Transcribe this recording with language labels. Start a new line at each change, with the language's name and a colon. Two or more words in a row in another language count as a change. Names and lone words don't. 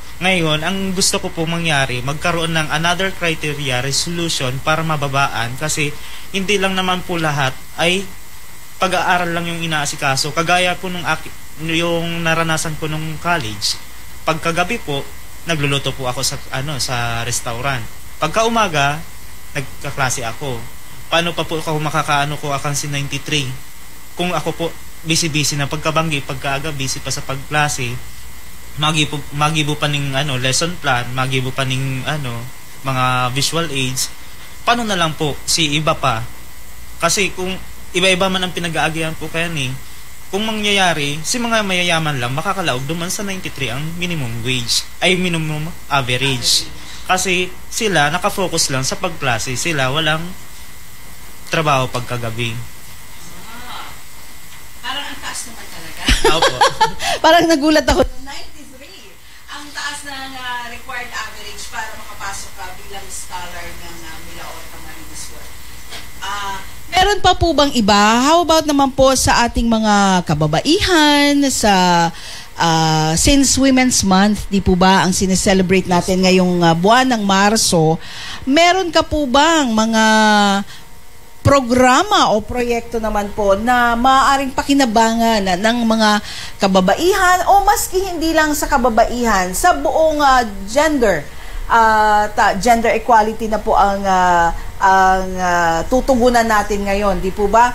Filipino: Ngayon, ang gusto ko po mangyari, magkaroon ng
English: another criteria resolution
Filipino: para mababaan, kasi hindi lang naman po lahat ay pag-aaral lang yung inaasikaso. Kagaya po yung naranasan ko nung college. Pagkagabi po, nagluluto po ako sa restaurant. Pagka umaga, nagkaklase ako. Paano pa po ako ko akan si 93?
Bikol: Kung ako po busy na pagkabanggi, pagkaaga busy pa sa pagklase, magibo pa ning
English: lesson plan,
Bikol: magibo pa ning mga
English: visual aids.
Bikol: Paano na lang po si iba pa? Kasi kung iba-iba man ang pinag-aagihan po kaya kung mangyayari, si mga mayayaman lang makakalaog duman sa 93 ang
English: minimum wage,
Bikol: ay
English: minimum average.
Bikol: Kasi sila nakafocus lang sa pagklase, sila walang trabaho pagkagabi.
Filipino: Parang ang taas naman talaga. Opo. Parang nagulat ako. 93, ang taas ng required average para makapasok ka bilang scholar ng Milaor Camarines World. Meron pa po bang iba?
English: How about
Filipino: naman po sa ating mga kababaihan, sa since Women's Month, di po ba, ang sineselebrate natin ngayong buwan ng Marso, meron ka po bang mga programa o proyekto naman po na maaaring pakinabangan ng mga kababaihan o maski hindi lang sa kababaihan, sa buong
English: gender equality
Filipino: na po ang tutugunan natin ngayon, di po ba?